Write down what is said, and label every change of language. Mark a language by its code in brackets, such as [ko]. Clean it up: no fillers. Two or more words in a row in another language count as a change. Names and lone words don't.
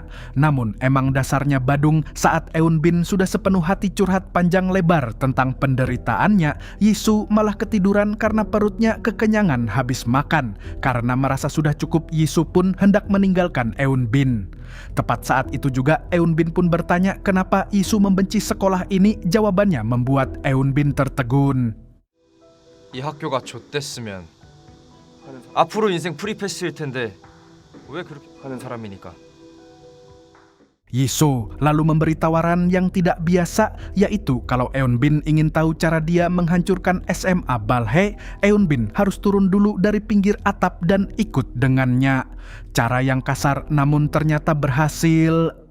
[id] Namun emang dasarnya badung, saat Eun Bin sudah sepenuh hati curhat panjang lebar tentang penderitaannya, Yisu malah ketiduran karena perutnya kekenyangan habis makan. Karena merasa sudah cukup, Yisu pun hendak meninggalkan Eun Bin. Tepat saat itu juga Eun Bin pun bertanya kenapa Yisu membenci sekolah ini. Jawabannya membuat Eun Bin tertegun. [ko] 이 학교가 좆됐으면 앞으로 인생 프리패스일 텐데 왜 그렇게 하는 사람이니까. [id] Yisu lalu memberi tawaran yang tidak biasa, yaitu kalau Eun Bin ingin tahu cara dia menghancurkan SMA Balhae, Eun Bin harus turun dulu dari pinggir atap dan ikut dengannya. Cara yang kasar namun ternyata berhasil.